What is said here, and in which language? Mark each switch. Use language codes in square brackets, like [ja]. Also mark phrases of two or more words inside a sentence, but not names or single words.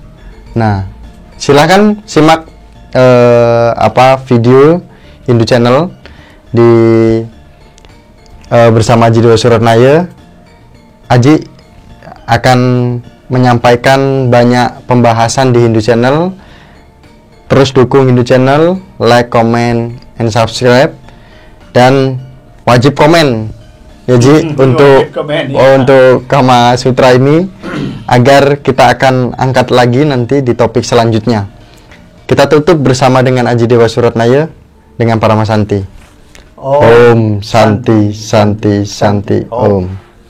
[id] Nah, silahkan simak video Hindu Channel di bersama Aji Dewa Suratnaya. Aji akan menyampaikan banyak pembahasan di Hindu Channel. Terus dukung Hindu Channel, [en] like, comment, and subscribe, [id] dan wajib komen ya Ji untuk Kama Sutra ini, agar kita akan angkat lagi nanti di topik selanjutnya. Kita tutup bersama dengan Aji Dewa Suratnaya dengan Paramasanti. [sa] Om Santi Santi Santi Om.